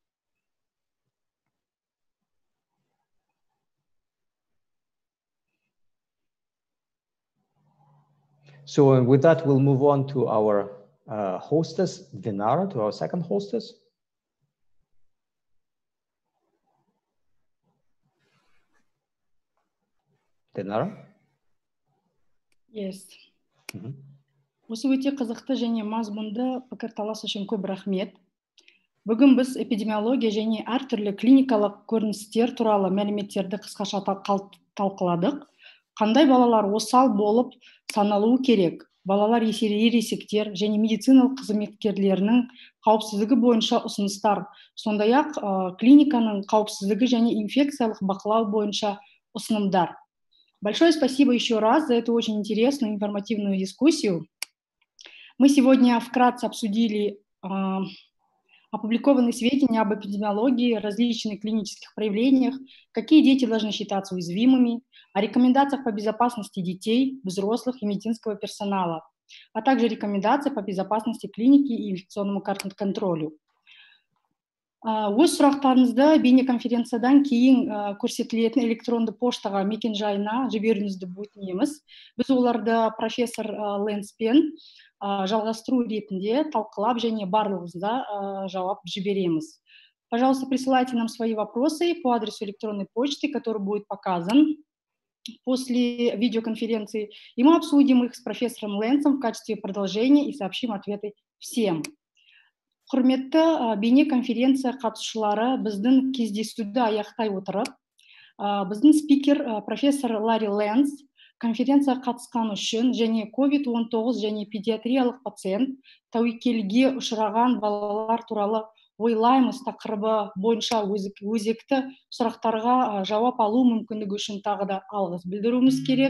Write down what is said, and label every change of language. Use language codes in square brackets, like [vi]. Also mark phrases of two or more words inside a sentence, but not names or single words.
[en] So with that, we'll move on to our hostess, Dinara, to our second hostess. Dinara? Yes. [kk] Осы өте қызықты және мазмұнды пікірталас үшін көп рахмет. Бүгін біз эпидемиология және әртүрлі клиникалық көріністер туралы мәліметтерді қысқаша талқыладық. Қандай балалар осал болып саналуы керек? Балалар ересектер және медициналық қызметкерлерінің қауіпсіздігі бойынша ұсыныстар, сондай-ақ клиниканың қауіпсіздігі және инфекциялық бақылау бойынша ұсынымдар. [ru] Большое спасибо еще раз за эту очень интересную информативную дискуссию. Мы сегодня вкратце обсудили опубликованные сведения об эпидемиологии, различных клинических проявлениях, какие дети должны считаться уязвимыми, о рекомендациях по безопасности детей, взрослых и медицинского персонала, а также рекомендации по безопасности клиники и инфекционному контролю. [kk] Өз сұрақтарыңызды бейнеконференциядан кейін көрсетілетін электронды поштаға мекен-жайына жіберуіңізді өтінеміз. Біз оларды профессор Лэнспен жалғастыру ретінде талқылап және барлығыңызға жауап жібереміз. [ru] Пожалуйста, присылайте нам свои вопросы по адресу электронной почты, который будет показан после видеоконференции, и мы обсудим их с профессором Лэнсом в качестве продолжения и сообщим ответы всем. [kk] Құрметті бейнеконференция қатысушылары, біздің кездесуді аяқтай отырып, біздің спикер профессор Ларри Лэнс конференция қатысқан үшін және COVID-19 және педиатриялық пациент тәуекелге ұшыраған балалар туралы ойлаймыз тақырыбы бойынша өзекті сұрақтарға жауап алу мүмкіндігі үшін тағы да алғыс білдіруіміз керек.